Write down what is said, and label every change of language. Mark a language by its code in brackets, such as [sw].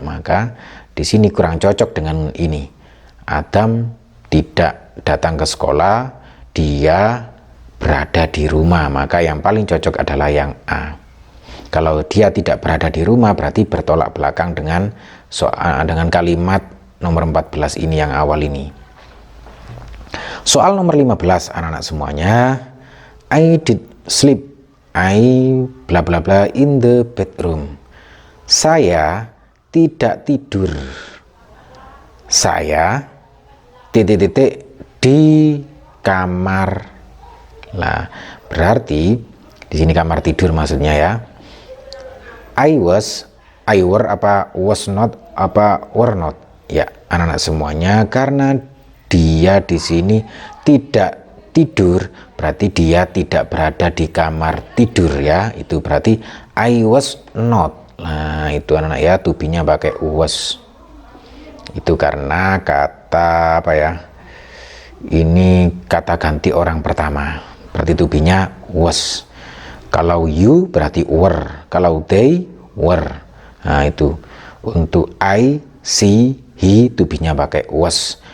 [id] Maka di sini kurang cocok dengan ini. Adam tidak datang ke sekolah, dia berada di rumah. Maka yang paling cocok adalah yang A. Kalau dia tidak berada di rumah berarti bertolak belakang dengan kalimat nomor 14 ini yang awal ini. Soal nomor 15 anak-anak semuanya. [en] I did sleep. I bla bla bla in the bedroom. Saya [id] tidak tidur. Saya titik-titik di kamar. Nah, berarti di sini kamar tidur maksudnya ya. [en] I were apa was not apa were not. [id] Ya, anak-anak semuanya, karena dia di sini tidak tidur, berarti dia tidak berada di kamar tidur ya. Itu berarti [en] I was not. [id] Nah, itu anak-anak ya, to be-nya pakai was. Itu karena kata apa ya? Ini kata ganti orang pertama. Berarti to be-nya was. Kalau you berarti were, kalau they were. Nah, itu untuk I, she, he, to be-nya pakai was.